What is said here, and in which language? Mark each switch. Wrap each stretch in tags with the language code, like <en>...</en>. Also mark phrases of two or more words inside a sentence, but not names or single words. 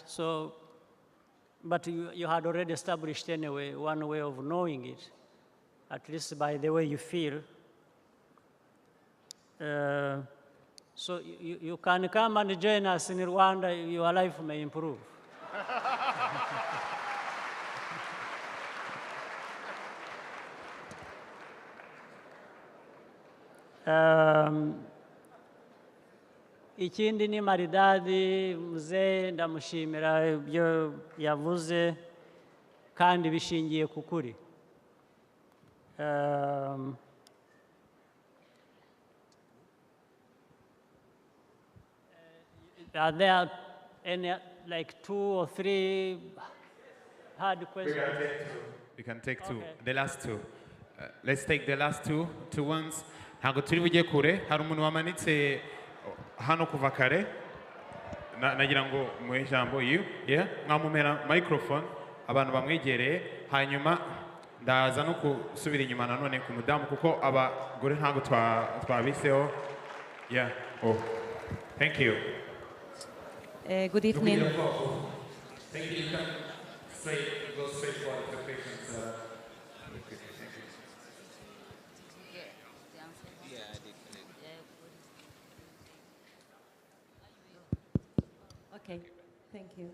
<en>So, but you had already established anyway one way of knowing it, at least by the way you feel. So you can come and join us in Rwanda, your life may improve.</en> <rw>Ikindi ni</rw> <sw>maridadi, mzee</sw> <rw>ndamushimira ibyo yavuze kandi bishingiye ku kuri.</rw> <en>Are there any, like 2 or 3 hard questions? We can take two. Okay. The last two. Let's take the last two ones.</en> <rw>Ntabwo turi bujye kure, hari umuntu wamanitse hano kuva kare. Nagira ngo muhe ijambo mwamumera microphone, abantu bamwegereye, hanyuma ndaza no kusubira inyuma nanone ku mudamu kuko abagore ntabwo twabiseho.</rw> <en>Yeah. Oh. Thank you. Good evening. Thank you. Go straight for the questions. Okay, thank you.</en>